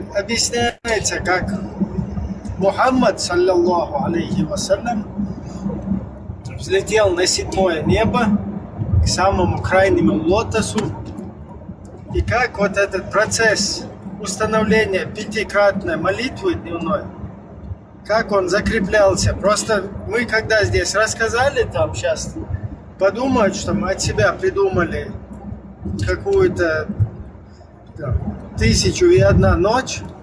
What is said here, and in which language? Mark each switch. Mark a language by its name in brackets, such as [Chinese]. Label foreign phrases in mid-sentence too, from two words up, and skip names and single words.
[Russian] объясняется, как Мухаммад, [Arabic] صلى الله عليه وسلم, [Russian] взлетел на 7-е небо к самому крайнему лотосу, и как вот этот процесс установления 5-кратной молитвы дневной, как он закреплялся. Просто мы когда здесь рассказали, там сейчас подумают, что мы от себя придумали какую-то 1001 ночь.